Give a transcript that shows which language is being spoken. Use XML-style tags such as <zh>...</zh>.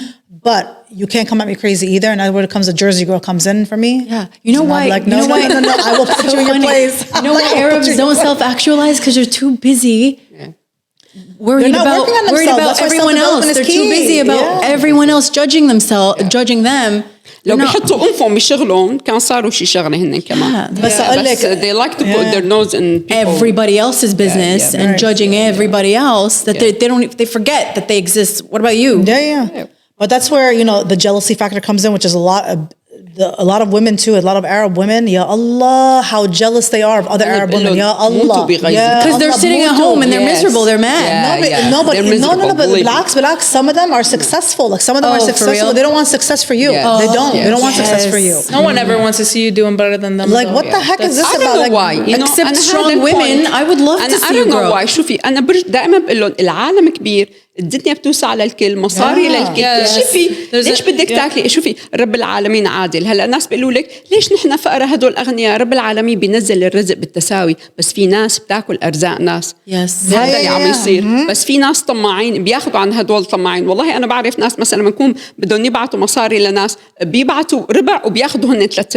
<en>But you can't come at me crazy either. And that's where it comes a Jersey girl comes in for me. You know why? Like, no, I will put you in your place. You know why Arabs don't self-actualize? Because they're too busy. Worried about everyone else. They're too busy about everyone else judging them.</en> <ar>لو بيحطوا أنفهم بشغلهم كان صاروا شي شغلة هن كمان. بس أقول لك</ar> <en>they like to put their nose in everybody else's business and judging everybody else that they forget that they exist. What about you? But that's where the jealousy factor comes in, which is a lot of women too, a lot of Arab women, ya Allah, how jealous they are of other Arab women, ya Allah. Because they're sitting at home and they're miserable, they're mad. No, but relax, some of them are successful. Like some of them are successful. They don't want success for you. They don't want success for you. No one ever wants to see you doing better than them. Like what the heck is this about? I don't know why. Except strong women, I would love to see you grow. I don't know why.</en> <ar>شوفي أنا دائما بقول لهم العالم كبير الدنيا بتوسع للكل مصاري للكل شوفي ليش بدك تاكلي شوفي رب العالمين عادل هلا الناس بيقولوا لك ليش نحن فقراء هدول اغنياء رب العالمين بينزل الرزق بالتساوي بس في ناس بتاكل ارزاق ناس هذا اللي عم يصير بس في ناس طماعين بياخذوا عن هدول طماعين والله انا بعرف ناس مثلا لما يكون بدهم يبعتوا مصاري لناس بيبعتوا ربع وبياخذوا هن</ar>